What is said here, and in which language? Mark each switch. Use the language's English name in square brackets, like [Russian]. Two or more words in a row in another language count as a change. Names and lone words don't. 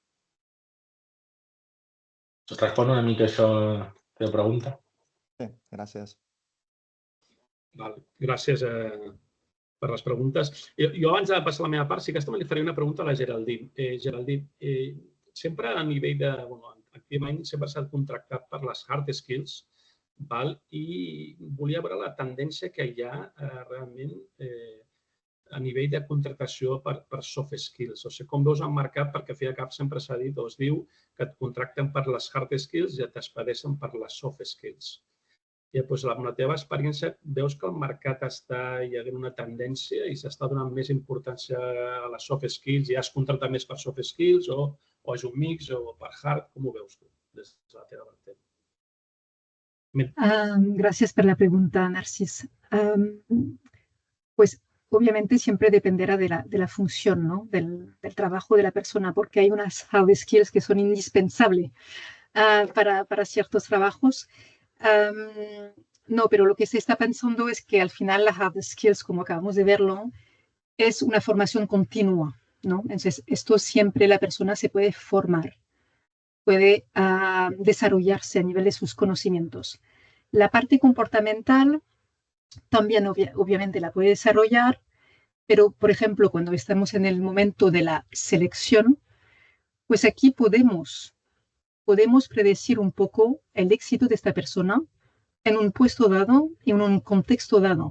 [Catalan] Et respon una mica això a la teva pregunta? Sí, gràcies. Gràcies per les preguntes. Jo abans de passar a la meva part, sí que també li faré una pregunta a la Geraldine. Geraldine, sempre a nivell de... Activament sempre s'ha contractat per les [English] hard skills [Catalan] i volia veure la tendència que hi ha realment a nivell de contractació per [English] soft skills. [Catalan] O sigui, com veus el mercat, perquè feia cap sempre s'ha dit o es diu que et contracten per les [English] hard skills [Catalan] i et despedeixen per les [English] soft skills. [Catalan] I doncs, amb la teva experiència, veus que el mercat hi ha una tendència i s'està donant més importància a les [English] soft skills [Catalan] i has contractat més per [English] soft skills [Catalan] o és un mix o per hard? Com ho veus tu des de la teva ventana? [Spanish] Gracias por la pregunta, Narcis. Pues obviamente siempre dependerá de la función, ¿no? del trabajo de la persona, porque hay unas [English] hard skills [Spanish] que son indispensables para ciertos trabajos. No, pero lo que se está pensando es que al final las [English] hard skills, [Spanish] como acabamos de verlo, es una formación continua, ¿no? Entonces, esto siempre la persona se puede formar, puede desarrollarse a nivel de sus conocimientos. La parte comportamental también obviamente la puede desarrollar, pero, por ejemplo, cuando estamos en el momento de la selección, pues aquí podemos predecir un poco el éxito de esta persona en un puesto dado y en un contexto dado.